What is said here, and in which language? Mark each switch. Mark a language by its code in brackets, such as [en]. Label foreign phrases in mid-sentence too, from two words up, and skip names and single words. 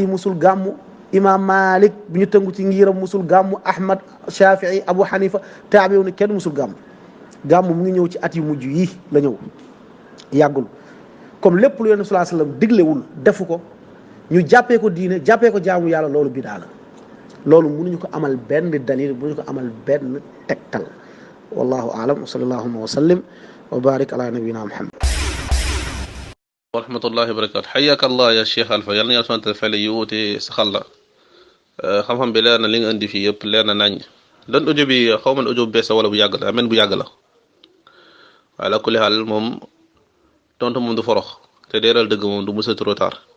[wo] musul gàmmu Imam Malik bi ñu tëngu ci ngiram musul gàmmu Ahmad Shafii Abu Hanifa taabiw ni kenn musul gàmmu gàmmu mu ngi ñëw ci at yu mujj yi la ñëw yàggul comme lépp lu yonent [ar] صلى الله عليه وسلم [wo] diglewul defu ko ñu jàppee ko diine jàppee ko jaamu yàlla loolu bidaa la loolu mënuñu ko amal benn dalil mënuñu ko amal benn tegtal [ar] والله أعلم وصلى الله وسلم وبارك على نبينا محمد ورحمة الله وبركاته حياك الله [wo] ya Cheikh Alpha yal na yàlla sant fay la yiwute saxal la xam-xam bi leer na li nga indi fii yëpp leer na nañ dan audio bi xaw ma ne audio bu bees wala bu yàgg la amen bu yàgg la waaye [ar] على كل حال [wo] moom tontu moom du forox te deeral dëgg moom du mësa [fr] trop tard